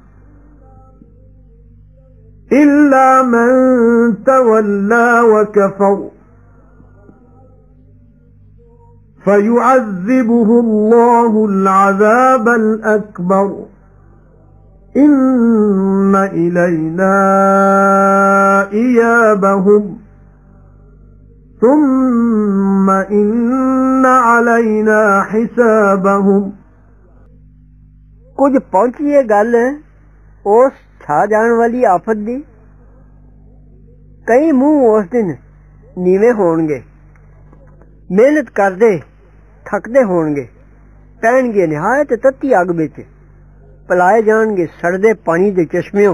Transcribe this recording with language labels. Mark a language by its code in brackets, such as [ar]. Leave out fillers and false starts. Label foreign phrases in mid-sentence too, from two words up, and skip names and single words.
[ar] إلا من تولى وكفر فيعذبه الله العذاب الأكبر إن إلينا إيابهم ثم إن علينا حسابهم। [pa] ਕੁਛ ਪਹੁੰਚੀ ਹੈ ਗੱਲ ਉਸ ਛਾ ਜਾਣੇ ਵਾਲੀ ਆਫ਼ਤ ਦੀ। ਕਈ ਮੂੰਹ ਉਸ ਦਿਨ ਨੀਵੇ ਹੋਣਗੇ, ਮਿਹਨਤ ਕਰਦੇ ਥਕਦੇ ਹੋਣਗੇ, ਪੈਣਗੇ ਨਿਹਾਇਤ ਤੱਤੀ ਅੱਗ ਵਿਚ, ਪਲਾਏ ਜਾਣਗੇ ਸੜਦੇ ਪਾਣੀ ਦੇ ਚਸ਼ਮਿਓਂ।